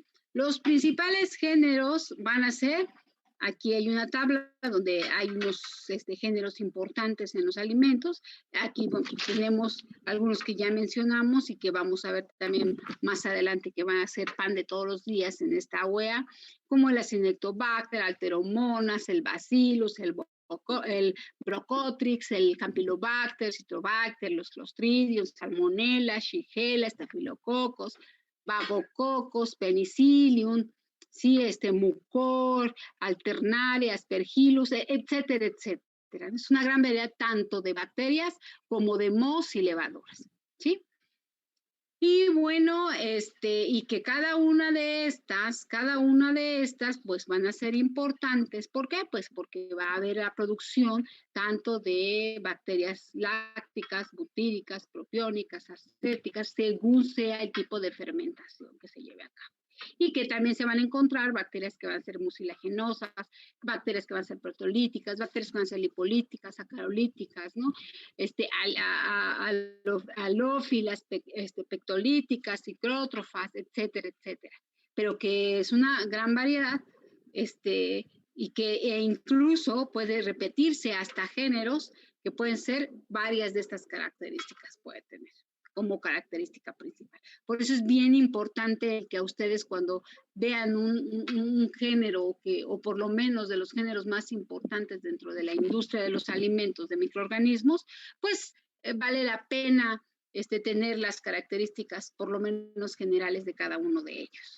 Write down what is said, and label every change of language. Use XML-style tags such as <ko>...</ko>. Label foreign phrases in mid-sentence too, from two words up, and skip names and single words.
<es>Los principales géneros van a ser, aquí hay una tabla donde hay unos géneros importantes en los alimentos. Aquí tenemos algunos que ya mencionamos y que vamos a ver también más adelante que van a ser pan de todos los días en esta OEA, como el Acinetobacter, Alteromonas, el Bacillus, el Brocotrix, el Campylobacter, Citrobacter, los Clostridium, Salmonella, Shigella, Staphylococcus, Bagococos, Penicillium, sí, mucor, alternaria, aspergillus, etcétera, etcétera. Es una gran variedad tanto de bacterias como de mohos y levaduras, ¿sí? Y bueno, y que cada una de estas, pues van a ser importantes. ¿Por qué? Pues porque va a haber la producción tanto de bacterias lácticas, butíricas, propiónicas, acéticas, según sea el tipo de fermentación que se lleve a cabo. Y que también se van a encontrar bacterias que van a ser mucilaginosas, bacterias que van a ser protolíticas, bacterias que van a ser lipolíticas, sacarolíticas, ¿no? Halófilas, pectolíticas, ciclótrofas, etcétera, etcétera. Pero que es una gran variedad, y que incluso puede repetirse hasta géneros que pueden ser varias de estas características, puede tener como característica principal. Por eso es bien importante que a ustedes cuando vean un género o por lo menos de los géneros más importantes dentro de la industria de los alimentos de microorganismos, pues vale la pena tener las características por lo menos generales de cada uno de ellos.</es>